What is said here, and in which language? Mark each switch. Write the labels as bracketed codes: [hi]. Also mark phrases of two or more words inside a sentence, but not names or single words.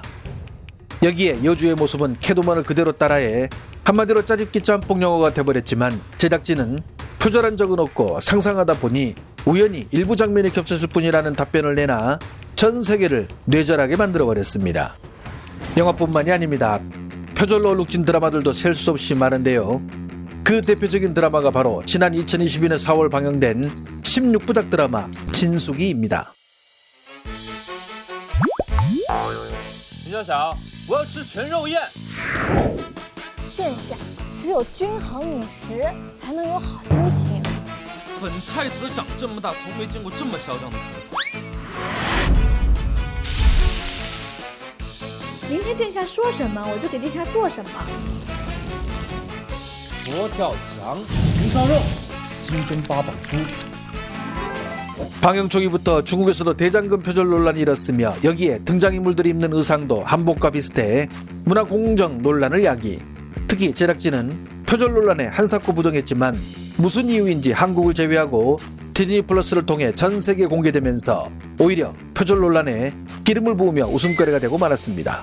[ko] 여기에 여주의 모습은 캐도먼을 그대로 따라해 한마디로 짜집기 짬뽕 영화가 돼버렸지만, 제작진은 표절한 적은 없고 상상하다 보니 우연히 일부 장면이 겹쳤을 뿐이라는 답변을 내나 전 세계를 뇌절하게 만들어버렸습니다. 영화뿐만이 아닙니다. 표절로 얼룩진 드라마들도 셀 수 없이 많은데요. 그 대표적인 드라마가 바로 지난 2022년 4월 방영된 16부작 드라마 진숙이입니다. [zh] 林小小，我要吃全肉宴。殿下，只有均衡饮食才能有好心情。本太子长这么大，从没见过这么嚣张的主子。明天殿下说什么，我就给殿下做什么。佛跳墙、红烧肉、清蒸八宝猪。 [ko] 방영 초기부터 중국에서도 대장금 표절 논란이 일었으며, 여기에 등장인물들이 입는 의상도 한복과 비슷해 문화 공정 논란을 야기. 특히 제작진은 표절 논란에 한사코 부정했지만 무슨 이유인지 한국을 제외하고 디즈니 플러스를 통해 전 세계에 공개되면서 오히려 표절 논란에 기름을 부으며 웃음거리가 되고 말았습니다.